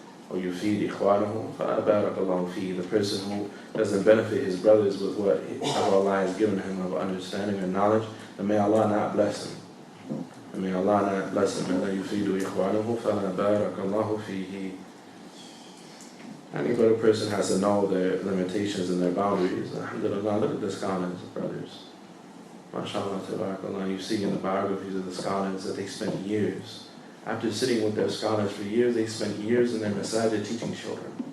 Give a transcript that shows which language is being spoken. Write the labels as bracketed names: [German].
[Arabic] or يفيد إخوانه فلا بارك الله فيه. [English] The person who doesn't benefit his brothers with what Allah has given him of understanding and knowledge, and may Allah not bless him. And may Allah not bless him. [Arabic] لا يفيد إخوانه فلا بارك الله فيه. [English] Any other person has to know their limitations and their boundaries. Alhamdulillah, look at the scholars, brothers. MashaAllah, tabarakallah. You see in the biographies of the scholars that they spent years. After sitting with their scholars for years, they spent years in their masajid teaching children.